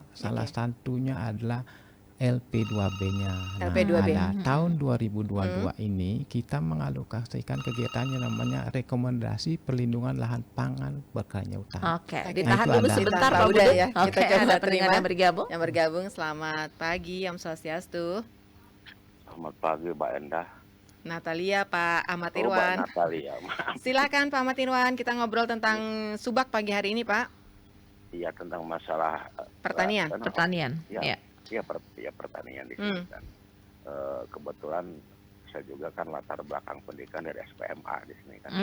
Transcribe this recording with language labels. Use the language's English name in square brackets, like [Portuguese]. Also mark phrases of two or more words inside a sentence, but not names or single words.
[Indonesian] Salah satunya adalah LP2B-nya. LP2B. Tahun 2022 ini kita mengalokasikan kegiatannya namanya rekomendasi perlindungan lahan pangan berkelanjutan. Oke, Oke. ditahan Itu dulu ada. sebentar Pak Pak Buda Buda ya. Oke, Kita coba ada pendengar terima yang bergabung. Yang bergabung, selamat pagi, [Balinese] Om Swastiastu. [Indonesian] Selamat pagi, Mbak Endah. Natalia, Pak Ahmad Mbak Irwan. Natalia, maaf. Silakan Pak Ahmad Irwan, kita ngobrol tentang subak pagi hari ini, Pak. Iya, tentang masalah Pertanian. Pertanian. Iya, Ya. pertanian di sini kan. Kebetulan saya juga kan latar belakang pendidikan dari SPMA di sini kan.